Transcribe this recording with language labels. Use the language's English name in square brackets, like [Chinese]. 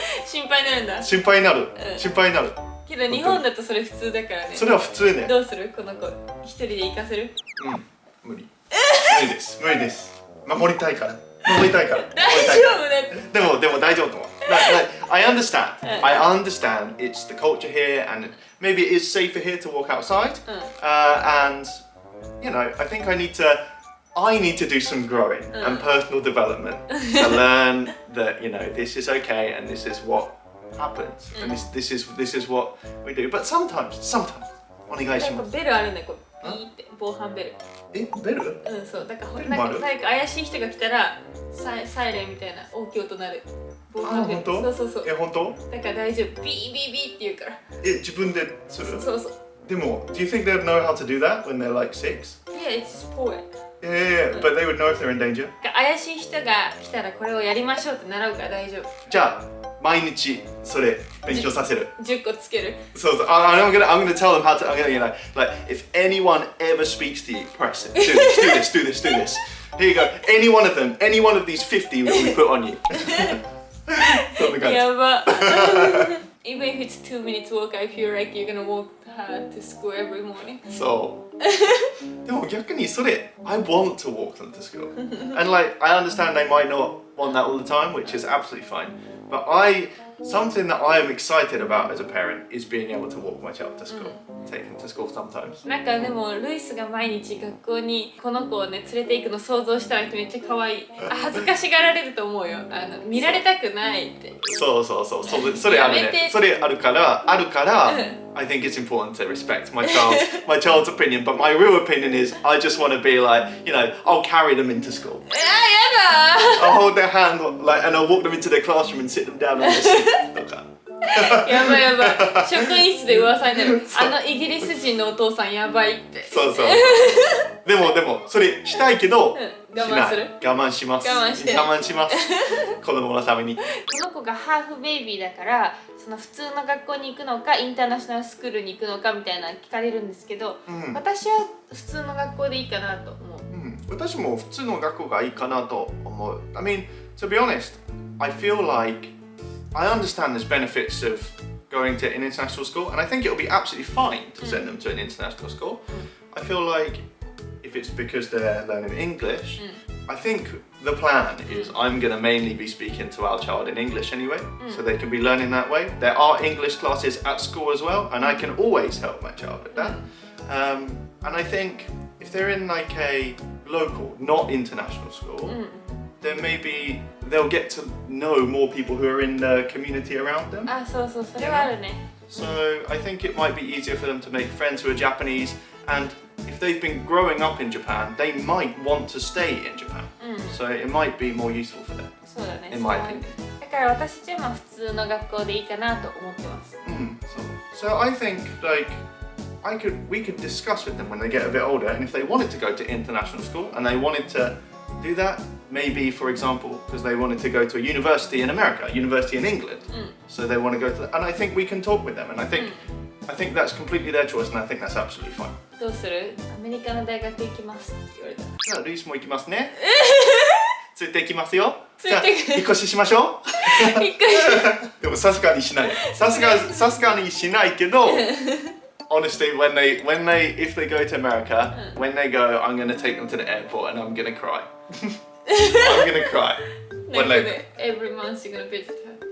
[Japanese] 心配になるんだ。心配になる。心配になる。けど日本だとそれ普通だからね。それは普通ね。どうするこの子一人で行かせる？無理。無理です。無理です。守りたいから。守りたいから。大丈夫だって。でも大丈夫と思う。 [English] I understand. I understand it's the culture here and maybe it is safer here to walk outside. And you know, I think I need to do some growing and personal development to learn that, you know, this is okay and this is what happens and this is what we do. But sometimes [Japanese] お願いします。ベルあるね、こうピーって防犯ベル。ベル？そうだからなんか怪しい人が来たらサイレンみたいな大きい音鳴る。防犯ベル。そう。本当？だから大丈夫。ビービービーって言うから。自分でする？そう。でも、 [English] do you think they'd know how to do that when they're like 6? Yeah, it's just poor. Yeah, but they would know if they're in danger. [Japanese] 怪しい人が来たらこれをやりましょうって習うから大丈夫。じゃあ毎日それ勉強させる。 10個つける。そう。 [English] I'm gonna tell them how to. I'm gonna, you know, like if anyone ever speaks to you, press it. Do this. Here you go. Any one of these 50 will be put on you. [Japanese] そんな感じ。やば。 [English] Even if it's 2 minutes walk, I feel like you're gonna walk to school every morning. [Japanese] そう。でも逆にそれ [English] I want to walk them to school. And like I understand they might not want that all the time, which is absolutely fine. But something that I am excited about as a parent is being able to walk my child to school, take them to school sometimes. [Japanese] なんかでもルイスが毎日学校にこの子をね連れて行くの想像したらめっちゃ可愛い。恥ずかしがられると思うよ。見られたくないって。そう。それあるね。それあるから、 [English] I think it's important to respect my child's opinion. But my real opinion is I just want to be like, you know, I'll carry them into school. [Japanese] やだ。 [English] I'll hold their hand like, and I'll walk them into their classroom and sit them down on the seat. [Japanese] とか。やばい。職員室で噂になる。イギリス人のお父さんやばいって。そう。でもそれしたいけど、我慢する？我慢します。我慢します。子供のために。この子がハーフベイビーだから、その普通の学校に行くのかインターナショナルスクールに行くのかみたいな聞かれるんですけど、私は普通の学校でいいかなと思う。私も普通の学校がいいかなと思う。 [English] I mean, to be honest, I feel like I understand there's benefits of going to an international school, and I think it'll be absolutely fine to send them to an international school. I feel like if it's because they're learning English, I think the plan is I'm going to mainly be speaking to our child in English anyway, so they can be learning that way. There are English classes at school as well, and I can always help my child with that. And I think if they're in like a local, not international school, then maybe they'll get to know more people who are in the community around them. [Japanese] そうそれはあるね。 [English] So I think it might be easier for them to make friends who are Japanese, and if they've been growing up in Japan, they might want to stay in Japan. So it might be more useful for them. [Japanese] そうだね。 [English] In my opinion. [Japanese] だから私たちは普通の学校でいいかなと思ってます。 [English] So I think like we could discuss with them when they get a bit older, and if they wanted to go to international school and they wanted to do that, maybe for example because they wanted to go to a university in America, university in England, so they want to go to that, and I think we can talk with them, and I think that's completely their choice, and I think that's absolutely fine. [Japanese] どうする？アメリカの大学行きますって言われたら。じゃあルイスも行きますね。ついて行きますよ。じゃあ引っ越ししましょう。でもさすがにしない。さすがにしないけど。 [English] Honestly, if they go to America, when they go, I'm going to take them to the airport and I'm going to cry. I'm going to cry. When they every month you're going to visit her.